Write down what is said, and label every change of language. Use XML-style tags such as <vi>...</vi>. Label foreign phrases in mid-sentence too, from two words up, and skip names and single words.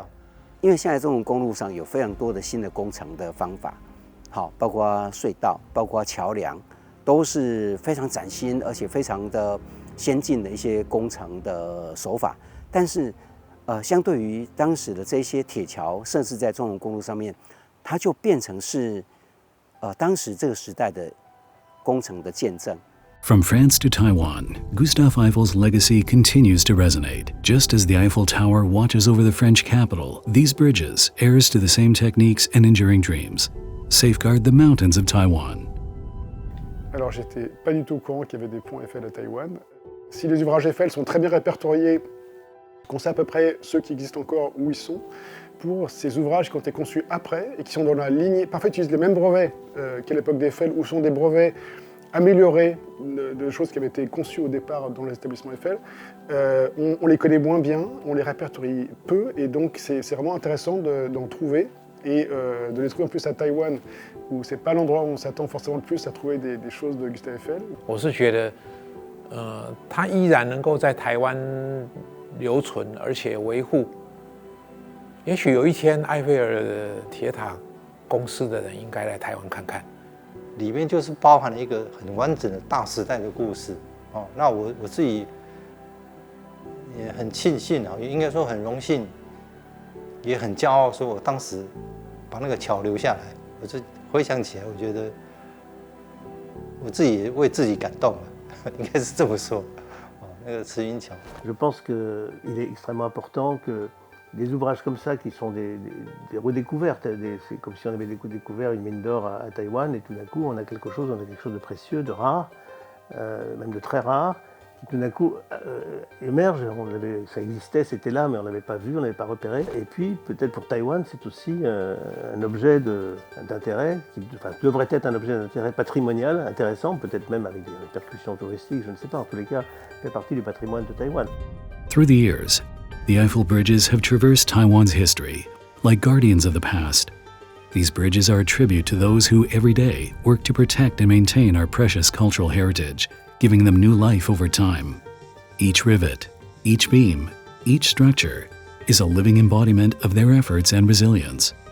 <zh>因为现在这种公路上有非常多的新的工程的方法，包括隧道、包括桥梁，都是非常崭新而且非常的先进的一些工程的手法。但是，相对于当时的这些铁桥设置在中横公路上面，它就变成是当时这个时代的工程的见证。</zh> <en>From France to Taiwan, Gustave Eiffel's legacy continues to resonate. Just as the Eiffel Tower watches over the French capital, these bridges, heirs to the same techniques and enduring dreams, safeguard the mountains of Taiwan.</en> <fr>Alors, j'étais pas du tout au courant qu'il y avait des ponts Eiffel à Taïwan. Si les ouvrages Eiffel sont très bien répertoriés, qu'on sait à peu près ceux qui existent encore où ils sont, pour ces ouvrages qui ont été conçus après et qui sont dans la lignée, parfois utilisent les mêmes brevets qu'à l'époque d'Eiffel, ou sont des brevets améliorés de choses qui avaient été conçues au départ dans les établissements Eiffel, on les connaît moins bien, on les répertorie peu, et donc c'est vraiment intéressant d'en trouver, et de les trouver en plus à Taïwan, où c'est pas l'endroit où on s'attend forcément le plus à trouver des choses de Gustave Eiffel.</fr> <zh>我是觉得，它依然能够在台湾留存，而且维护。也许有一天，埃菲尔的铁塔公司的人应该来台湾看看。里面就是包含了一个很完整的大时代的故事。那我自己也很庆幸也应该说很荣幸，也很骄傲，说我当时把那个桥留下来。我就回想起来，我觉得我自己也为自己感动了，应该是这么说。那个慈云桥。</zh> <fr>Je pense qu'il est extrêmement important que des ouvrages comme ça qui sont des redécouvertes, c'est comme si on avait découvert une mine d'or à Taïwan et tout d'un coup on a quelque chose de précieux, de rare, même de très rare, qui tout d'un coup émerge, ça existait, c'était là mais on ne l'avait pas vu, on ne l'avait pas repéré. Et puis peut-être pour Taïwan c'est aussi un objet d'intérêt, qui devrait être un objet d'intérêt patrimonial intéressant, peut-être même avec des répercussions touristiques, je ne sais pas, en tous les cas, fait partie du patrimoine de Taïwan.</fr> <en>Through the years, the Eiffel bridges have traversed Taiwan's history, like guardians of the past. These bridges are a tribute to those who every day work to protect and maintain our precious cultural heritage, giving them new life over time. Each rivet, each beam, each structure is a living embodiment of their efforts and resilience.</en>